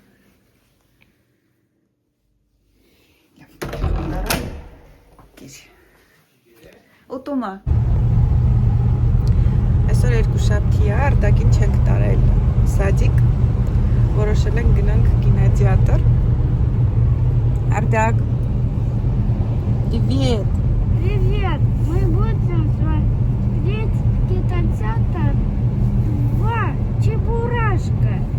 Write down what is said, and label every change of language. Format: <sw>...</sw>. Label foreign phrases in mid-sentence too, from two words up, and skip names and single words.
<hy>Ուտումը այսօր երկուշաբթի է, արտաքին չենք տարել սադիկ, որոշել ենք գնանք կինոթեատր Ардак, привет!</hy> <ru>Привет! Мы будем смотреть кинотеатр «Два Чебурашка».</ru>